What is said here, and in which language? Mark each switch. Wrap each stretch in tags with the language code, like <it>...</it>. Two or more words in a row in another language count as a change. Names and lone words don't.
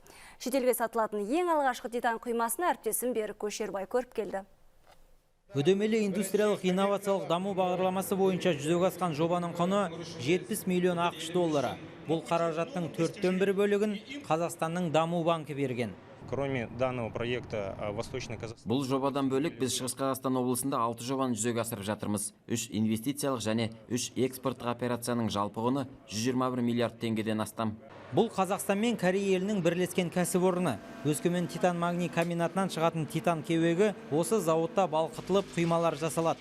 <kk>Шетелге сатылатын ең алғашқы титан құймасын әріптесім Берік Көшербай көріп келді. Үдемелі индустриялық инновациялық даму бағдарламасы бойынша жүзеге асқан жобаның құны 70 миллион ақш доллары. Бұл қаражаттың 1/4 бөлігін Қазақстанның даму банкі берген.</kk> <ru>Кроме данного проекта Восточный Казахстан.</ru> <kk>Бұл жобадан бөлік біз Шығыс Қазақстан облысында 6 жобаны жүзеге асырып жатырмыз. 3 инвестициялық және 3 экспорттық операцияның жалпы құны 121 миллиард теңгеден астам. Бұл Қазақстан мен Корея елінің бірлескен кәсіпорны. Өскемен титан магний комбинатынан шығатын титан кеуегі осы зауытта балқытылып құймалар жасалады.</kk>